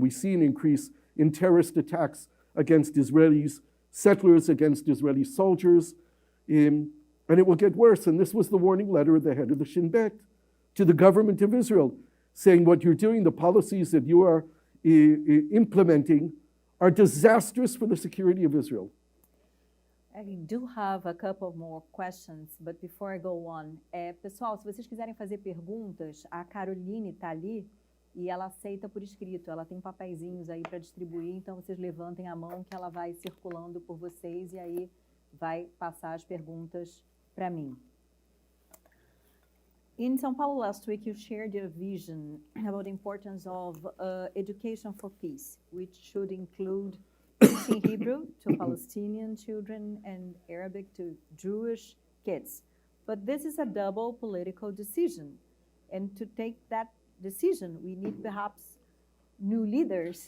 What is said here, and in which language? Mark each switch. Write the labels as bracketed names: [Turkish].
[English] We see an increase in terrorist attacks against Israelis, settlers against Israeli soldiers, and it will get worse. And this was the warning letter of the head of the Shin Bet to the government of Israel, saying what you're doing, the policies that you are implementing are disastrous for the security of Israel. I do have a couple more questions, but before I go on, [Portuguese] pessoal, se vocês quiserem fazer perguntas, a Caroline está ali e ela aceita por escrito. Ela tem papeizinhos aí para distribuir, então vocês levantem a mão que ela vai circulando por vocês e aí vai passar as perguntas para mim. [English] In São Paulo last week, you shared your vision about the importance of education for peace, which should include teaching Hebrew to Palestinian children and Arabic to Jewish kids. But this is a double political decision. And to take that decision, we need perhaps new leaders.